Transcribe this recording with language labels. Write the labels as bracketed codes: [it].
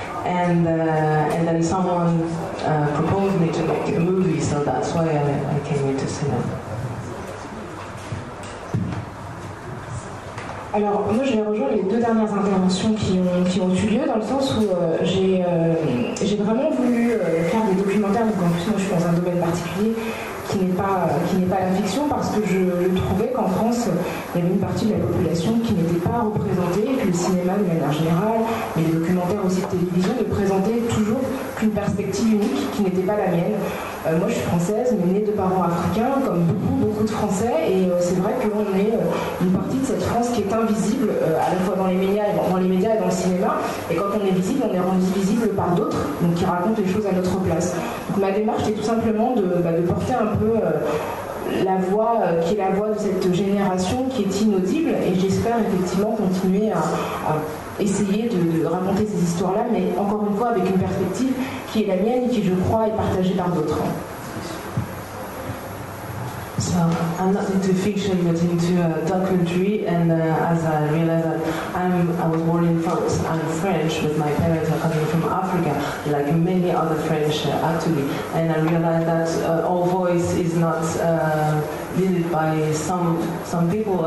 [en] And then someone proposed me to make a movie, so that's why I came into cinema. [fr] Alors moi je vais rejoindre les deux dernières interventions qui ont eu lieu, dans le sens où j'ai vraiment voulu faire des documentaires, donc en plus moi je suis dans un domaine particulier qui n'est pas la fiction, parce que je trouvais qu'en France il y avait une partie de la population qui n'était pas représentée, et que le cinéma de manière générale, et les documentaires aussi de télévision, ne présentaient toujours qu'une perspective unique qui n'était pas la mienne. Moi je suis française, mais née de parents africains, comme beaucoup de Français, et c'est vrai qu'on est une partie de cette France qui est invisible, à la fois dans les médias et dans le cinéma, et quand on est visible, on est rendu visible par d'autres, donc qui racontent les choses à notre place. Donc ma démarche était tout simplement de porter un peu la voix qui est la voix de cette génération qui est inaudible, et j'espère effectivement continuer à essayer de raconter ces histoires-là, mais encore une fois avec une perspective qui est la mienne et qui, je crois, est partagée par d'autres. [en] So I'm not into fiction, but into documentary, and as I realized that I was born in France, I'm French, but my parents are coming from Africa, like many other French actually, and I realized that our voice is not needed by some people.